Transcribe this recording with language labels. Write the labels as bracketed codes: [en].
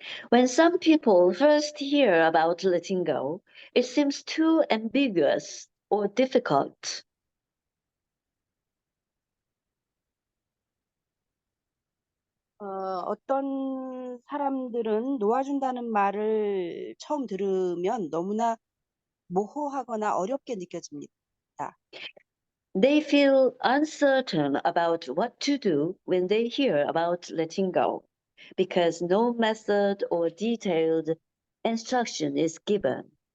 [en] When some people first hear about letting go, it seems too ambiguous or difficult. [ko] 어떤 사람들은 놓아준다는 말을 처음 들으면 너무나 모호하거나 어렵게 느껴집니다. [en] They feel uncertain about what to do when they hear about letting go, because no method or detailed instruction is given.